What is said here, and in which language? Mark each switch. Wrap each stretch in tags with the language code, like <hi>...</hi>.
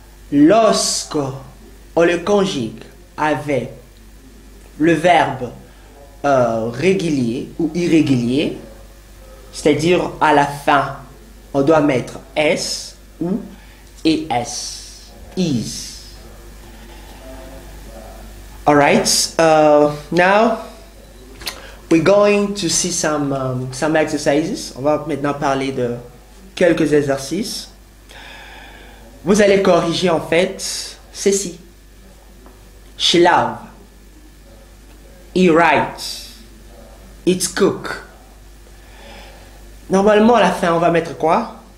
<fr>Lorsque on le conjugue avec le verbe régulier ou irrégulier, c'est-à-dire à la fin, on doit mettre S ou ES.</fr> <en>Is. Alright, now we're going to see some exercises.</en> <fr>On va maintenant parler de quelques exercices. Vous allez corriger en fait ceci.</fr> <en>She love. He writes. It's cook.</en> <fr>Normalement à la fin on va mettre quoi?</fr>